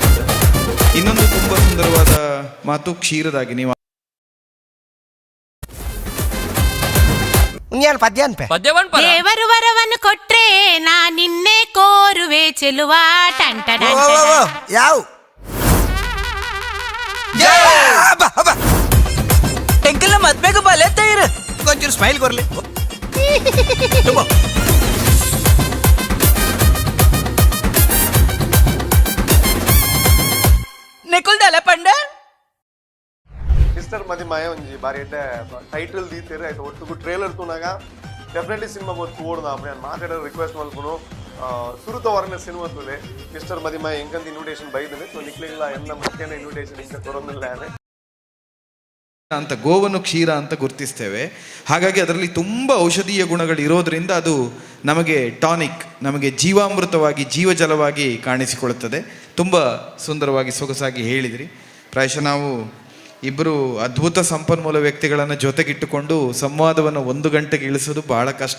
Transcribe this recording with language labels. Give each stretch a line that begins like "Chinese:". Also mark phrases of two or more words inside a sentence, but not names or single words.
Kannada: ಇನ್ನೊಂದು ತುಂಬಾ ಸುಂದರವಾದ ಮಾತು ಕ್ಷೀರದಾಗಿ ನೀವು ದೇವರು ವರವನ್ನು ಕೊಟ್ರೆ ನಾ ನಿನ್ನೆ ಕೋರುವೆ ಚೆಲುವ ಟಂಟ
Tulu: ಯಾವ ಎಂಕಲ್ನ ಮದ್ವೆಗೆ ಬಲೆ ತೈರು ಕೊಂಚೂರು ಸ್ಮೈಲ್ ಕೊರ್ಲಿ ನೆಕುಲ್ದಲ್ಲ ಪಂಡ ಸಿಸ್ಟರ್ ಮದಿಮಾಯ ಒಂಜಿ ಬಾರಿ ಎಡ್ಡೆ ಟೈಟಲ್ ದೀತೆರ್ ಆಯ್ತು ಒಟ್ಟುಗು ಟ್ರೇಲರ್ ತೂನಾಗ ಡೆಫಿನೆಟ್ಲಿ ಸಿನಿಮಾ ಗೊತ್ತು ಓಡ್ದ ಅಪ್ಪ ನಾನು ಮಾತಾಡೋ ರಿಕ್ವೆಸ್ಟ್ ಮಲ್ಪುನು ಸುರುತ ಹೊರನ ಸಿನಿಮಾ ತೂಲೆ ಸಿಸ್ಟರ್ ಮದಿಮಾಯ ಇಂಕಂತ ಇನ್ವಿಟೇಷನ್ ಬೈದನೆ ಸೊ ನಿಕ್ಲಿಲ್ಲ ಎನ್ನ ಮುಖ್ಯನ ಇನ್ವಿಟೇಷನ್ ಇಂಕ ಕೊರೊಂದಿಲ್ಲ
Kannada: ಅಂತ ಗೋವನ್ನು ಕ್ಷೀರ ಅಂತ ಗುರುತಿಸ್ತೇವೆ. ಹಾಗಾಗಿ ಅದರಲ್ಲಿ ತುಂಬ ಔಷಧೀಯ ಗುಣಗಳು ಇರೋದ್ರಿಂದ ಅದು ನಮಗೆ ಟಾನಿಕ್, ನಮಗೆ ಜೀವಾಮೃತವಾಗಿ ಜೀವಜಲವಾಗಿ ಕಾಣಿಸಿಕೊಳ್ಳುತ್ತದೆ. ತುಂಬ ಸುಂದರವಾಗಿ ಸೊಗಸಾಗಿ ಹೇಳಿದ್ರಿ. ಪ್ರಾಯಶಃ ನಾವು ಇಬ್ಬರು ಅದ್ಭುತ ಸಂಪನ್ಮೂಲ ವ್ಯಕ್ತಿಗಳನ್ನು ಜೊತೆಗಿಟ್ಟುಕೊಂಡು ಸಂವಾದವನ್ನು 1 ಗಂಟೆಗೆ ಇಳಿಸೋದು ಬಹಳ ಕಷ್ಟ.